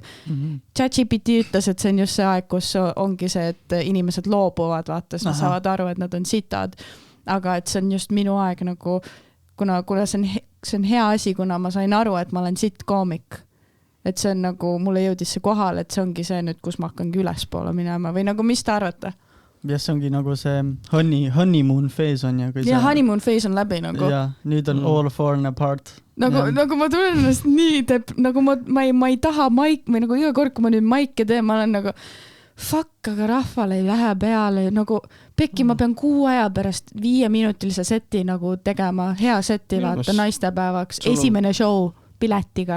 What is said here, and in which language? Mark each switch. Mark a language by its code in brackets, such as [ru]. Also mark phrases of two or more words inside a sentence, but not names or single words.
[et] ChatGPT ütles, et see on just see aeg, kus ongi see, et inimesed loobuvad, vaata, siis nad saavad aru, et nad on sitad, aga et see on just minu aeg nagu, kuna see on hea asi, kuna ma sain aru, et ma olen sitcomic. Et see on nagu, mulle jõudis see kohal, et see ongi see nüüd, kus ma hakkangi ülespoole minema või nagu, mis te arvate? Ja see ongi nagu see [en] honeymoon phase [et] on ja [en] honeymoon phase [et] on läbi nagu. Ja, nüüd on [en] all fallen apart. [et] Nagu ma tunnen ennast nii, nagu ma ei taha maik, või nagu iga kord, kui ma nüüd maike teen, ma olen nagu fuck, aga rahval ei lähe peale, nagu pekki ma pean 6 aja pärast 5-minutilise seti nagu tegema, hea seti vaata naistepäevaks, esimene show piletiga.